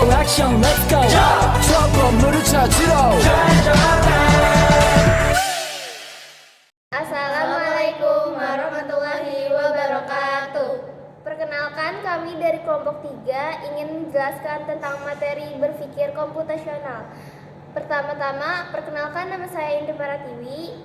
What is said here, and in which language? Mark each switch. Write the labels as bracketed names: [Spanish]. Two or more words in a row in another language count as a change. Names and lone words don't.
[Korean] 형 [English] let's go [Korean] 저 건물을 찾으러 [Arabic] السلام عليكم ورحمة الله وبركاته. [Indonesian] Perkenalkan, kami dari kelompok 3 ingin menjelaskan tentang materi berpikir komputasional. Pertama-tama, perkenalkan nama saya Indi Paratiwi.